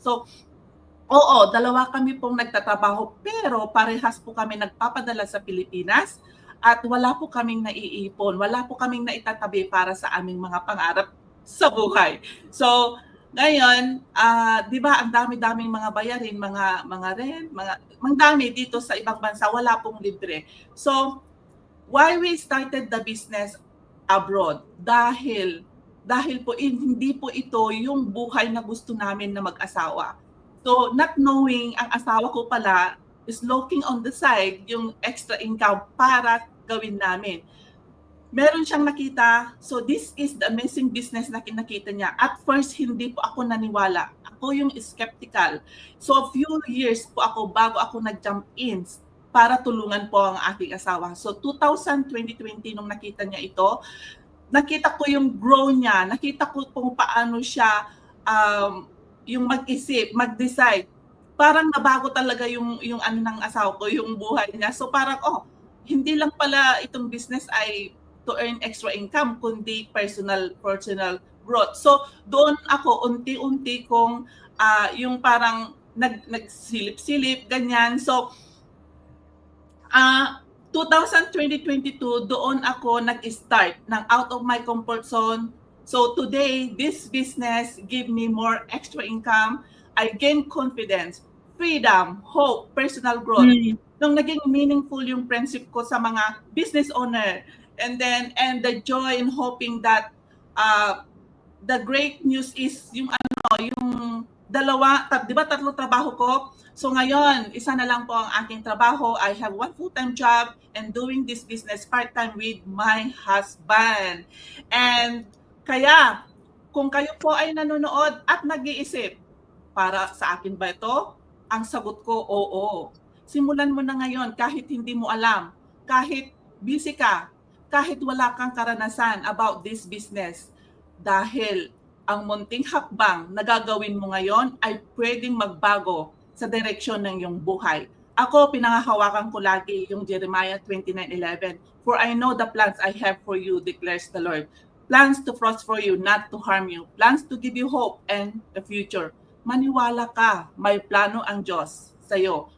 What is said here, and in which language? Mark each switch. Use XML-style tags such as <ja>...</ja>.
<tl>So, oo, dalawa kami pong nagtatrabaho, pero parehas po kami nagpapadala sa Pilipinas at wala po kaming naiipon. Wala po kaming naitatabi para sa aming mga pangarap sa buhay. So, ngayon, 'di ba, ang dami-daming mga bayarin, mga rent, mga dami dito sa ibang bansa, wala pong libre.</tl> <en>So, why we started the business abroad?</en> <tl>Dahil po hindi po ito yung buhay na gusto namin na mag-asawa.</tl> <en>So, not knowing ang asawa ko pala is looking on the side yung extra income para gawin namin.</en> <tl>Meron siyang nakita, so this is the amazing business na nakita niya. At first, hindi po ako naniwala. Ako yung skeptical. So, a few years po ako bago ako nag-jump in para tulungan po ang aking asawa. So, 2020 nung nakita niya ito, nakita ko yung grow niya, nakita ko kung paano siya yung mag-isip, mag-decide. Parang nabago talaga yung ng asawa ko, yung buhay niya. So, parang, hindi lang pala itong business ay to earn extra income, kundi personal growth. So, doon ako unti-unti kong yung parang nagsilip-silip, ganyan. So, 2022, doon ako nag-start ng out of my comfort zone.</tl> <en>So, today, this business give me more extra income. I gain confidence, freedom, hope, personal growth. Nung naging meaningful yung friendship ko sa mga business owner, and the joy in hoping that the great news is yung dalawa, 'di ba, 3 trabaho ko.</en> <tl>So ngayon, isa na lang po ang aking trabaho.</tl> <en>I have 1 full-time job and doing this business part-time with my husband.</en> <tl>And kaya, kung kayo po ay nanonood at nag-iisip, para sa akin ba ito? Ang sagot ko, oo. Simulan mo na ngayon kahit hindi mo alam, kahit busy ka, kahit wala kang karanasan about this business. Dahil ang munting hakbang na gagawin mo ngayon ay pwedeng magbago sa direksyon ng iyong buhay. Ako, pinangahawakan ko lagi yung Jeremiah 29:11.</tl> <en>For I know the plans I have for you, declares the Lord. Plans to prosper you, not to harm you. Plans to give you hope and a future.</en> <tl>Maniwala ka, may plano ang Diyos sa'yo.</tl>